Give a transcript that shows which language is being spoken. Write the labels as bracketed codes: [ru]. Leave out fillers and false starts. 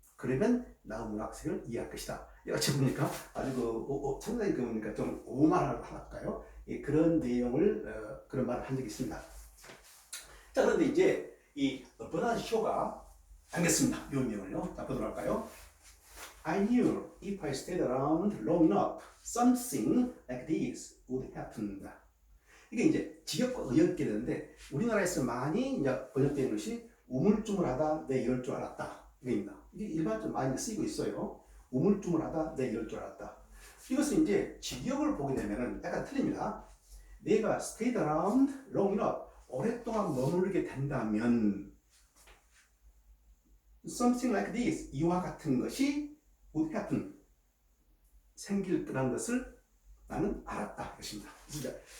[ko] 그러면 나의 문학색을 이해할 것이다. 여기 보니까 아주 상당히 뭡니까 좀 오만할까요? 그런 내용을 그런 말을 한 적이 있습니다. 자, 그런데 이제 이 버나드 쇼가 알겠습니다. 묘명을요. 자, 보도록 할까요? [en] I knew if I stayed around long enough, something like this would happen. [ko] 이게 이제 직역과 의역이 되는데 우리나라에서 많이 이제 번역되는 것이 우물쭈물하다 내 이럴 줄 알았다. 이겁니다. 이게 일반적으로 많이 쓰이고 있어요. 우물쭈물하다 내 이럴 줄 알았다. 이것은 이제 직역을 보게 되면은 약간 틀립니다. 내가 [en] stayed around long enough, [ko] 오랫동안 머무르게 된다면 [en] something like this, [ko] 이와 같은 것이 [en] would happen, [ko] 생길 거라는 것을 나는 알았다. 것입니다.